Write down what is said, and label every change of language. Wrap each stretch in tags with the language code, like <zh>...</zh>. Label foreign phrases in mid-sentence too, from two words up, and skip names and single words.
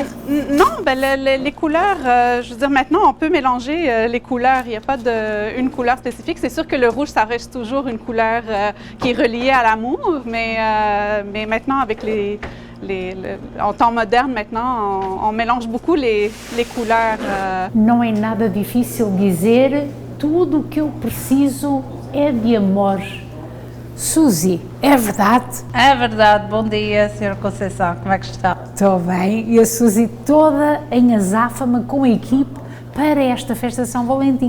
<fr>Non, ben les couleurs, je veux dire, maintenant, on peut mélanger les couleurs. Il n'y a pas une couleur spécifique. C'est sûr que le rouge, ça reste toujours une couleur qui est reliée à l'amour, mais maintenant, avec en temps moderne, maintenant, on mélange beaucoup les couleurs.</fr> <pt>Não é nada difícil dizer, tudo o que eu preciso é de amor. Suzy, é verdade? É verdade. Bom dia, Sra. Conceição. Como é que está? Estou bem. E a Suzy toda em azáfama com a equipe para esta festa de São Valentim.</pt>